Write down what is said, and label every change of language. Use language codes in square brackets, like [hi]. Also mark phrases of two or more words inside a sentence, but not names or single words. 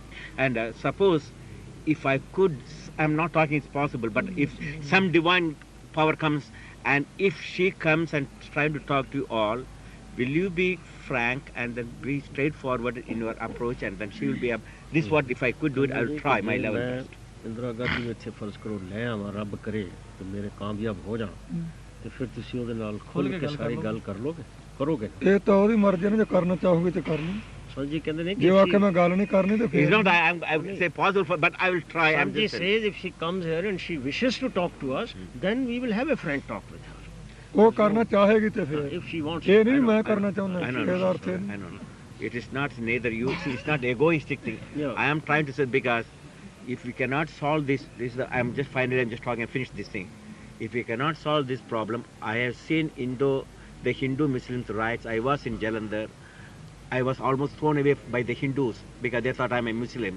[en] And suppose if I could, I'm not talking it's possible, but if some divine power comes and if she comes and trying to talk to you all, will you be frank and then be straightforward in your approach, and then she will be this is what if I could do it, I will try my level best. [pa] ਇੰਦਰਾ ਗਾਂਧੀ ਨੂੰ ਇੱਥੇ ਫਰਜ਼ ਕਰੋ ਲੈ ਆਵਾਂ ਰੱਬ ਕਰੇ ਤੇ ਮੇਰੇ ਕਾਮਯਾਬ ਹੋ ਜਾਣ ਤੇ ਫਿਰ ਤੁਸੀਂ ਉਹਦੇ ਨਾਲ ਖੁੱਲ ਕੇ ਸਾਰੀ ਗੱਲ ਕਰ ਲੋਗੇ ਕਰੋਗੇ ਇਹ ਤਾਂ ਉਹਦੀ ਮਰਜ਼ੀ ਹੈ ਨਾ, ਜੇ ਕਰਨਾ ਚਾਹੋਗੇ ਤੇ ਕਰ ਲਓ। ਸੰਜੀ ਕਹਿੰਦੇ ਨੇ ਜੇ ਉਹ ਆਖੇ ਮੈਂ ਗੱਲ ਨਹੀਂ ਕਰਨੀ ਤੇ [en] It's [pa] ਫਿਰ [en] not I would say possible, but I will try. I'm Sanjay just says if she comes here and she wishes to talk to us, then we will have a frank talk with her. [pa] ਉਹ ਕਰਨਾ ਚਾਹੇਗੀ ਤੇ ਫਿਰ [en] If she wants, [pa] ਇਹ ਨਹੀਂ [en] I know, [pa] ਮੈਂ [en] I [pa] ਕਰਨਾ [en] know. [pa] ਚਾਹੁੰਦਾ, [en] I know, [pa] ਇਹਦਾ ਅਰਥ ਇਹ [en] I [pa] ਨਹੀਂ। [en] know. It is not neither you. See, it's not egoistic thing. Yeah. I am trying to say because if we cannot solve this, I'm just talking and finish this thing. If we cannot solve this problem, I have seen the Hindu-Muslims riots. I was in Jalandhar. I was almost thrown away by the Hindus because they thought I'm a Muslim.